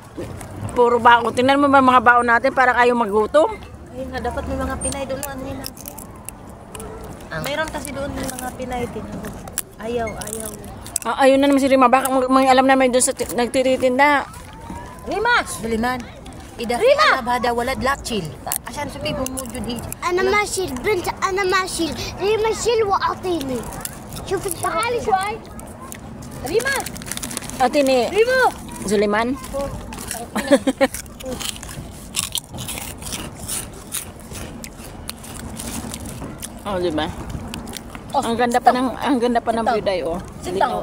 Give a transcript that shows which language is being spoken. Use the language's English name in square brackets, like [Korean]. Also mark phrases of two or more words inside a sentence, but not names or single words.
[Filipino] Puro baon. Tingnan mo ba mga baon natin para kayo magutom? Ayun nga, dapat may mga Pinay doon. Ano yun? Mayroon kasi doon may mga Pinay din. Ayaw. Ayun na naman si Rima. Baka mga alam namin doon sa nagtititinda. Rima! Daliman. [Arabic] إذا في ألعاب هذا ولد لا تشيل عشان سبيبه موجود هيك. أنا ماشي البنت أنا ماشي ريما شيل وأعطيني شوف تعالي شوي [Filipino] Rima! Ate ni Rima! Zuliman. Oh, di ba? Oh, Ang ganda pa ng view day, oh. Sintang.